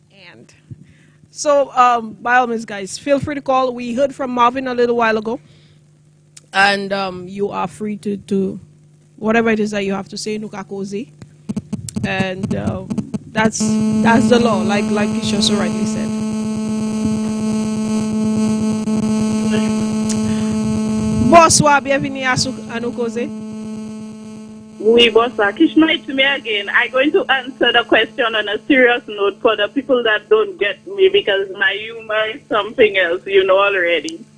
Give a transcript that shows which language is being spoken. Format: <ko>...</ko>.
<en>And so, by all means, guys, feel free to call. We heard from Marvin a little while ago. And you are free to whatever it is that you have to say, Nuka Koze. And that's the law, like Kishma so rightly said.</en> <fr>Bonsoir, bienvenue à Annou Koze. Oui, bonsoir.</fr> <en>Kishma, it's me again. I'm going to answer the question on a serious note for the people that don't get me, because my humor is something else, you know already.</en>